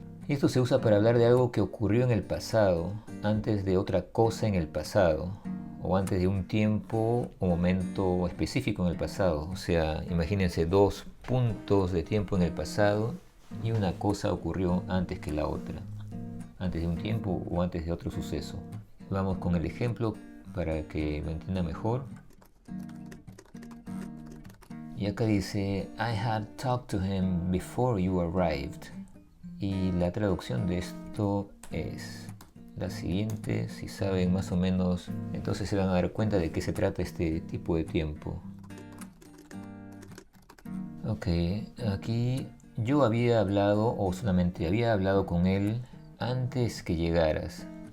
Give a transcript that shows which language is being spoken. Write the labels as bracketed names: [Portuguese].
[Spanish] Y esto se usa para hablar de algo que ocurrió en el pasado, antes de otra cosa en el pasado, o antes de un tiempo o momento específico en el pasado. O sea, imagínense 2 puntos de tiempo en el pasado y una cosa ocurrió antes que la otra, antes de un tiempo o antes de otro suceso. Vamos con el ejemplo para que lo entienda mejor. Y acá dice, [English] I had talked to him before you arrived. [Spanish] Y la traducción de esto es la siguiente. Si saben más o menos, entonces se van a dar cuenta de qué se trata este tipo de tiempo. Ok, aquí yo había hablado, o solamente había hablado con él antes que llegaras.